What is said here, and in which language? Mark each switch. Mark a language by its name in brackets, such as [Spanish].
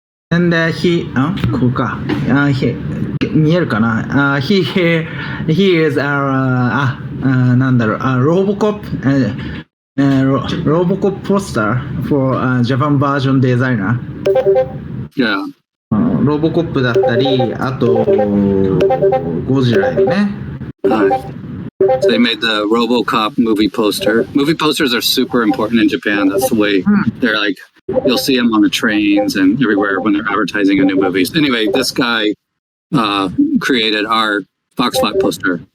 [English] And he [Japanese] こうか。見えるかな。 [English] He is our [Japanese] なんだろう、 [English] Robocop poster for Japan version designer. Yeah. [Japanese] ロボコップだったり、あとゴジラよね。 [English] So they made the RoboCop movie poster. Movie posters are super important in Japan. That's the way they're like, you'll see them on the trains and everywhere when they're advertising a new movie. Anyway, this guy created our Voxvot poster.